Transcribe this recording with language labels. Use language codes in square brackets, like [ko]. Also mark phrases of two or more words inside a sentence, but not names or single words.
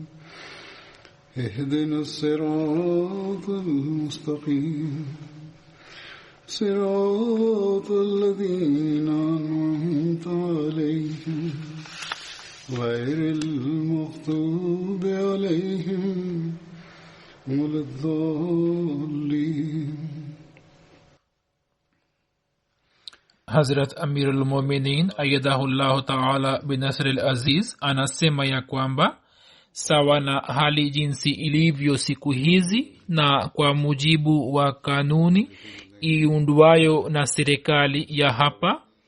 [ar] اهدنا الصراط المستقيم صراط الذين أنعمت عليهم غير المغضوب عليهم ولا الضالين. [sw] Hazrat Amirul Mu'minin [ar] أيده الله تعالى بنصره العزيز [sw] anasema ya kwamba sawa na hali jinsi ilivyo siku hizi na kwa mujibu wa kanuni iundwayo na serikali ya hapa,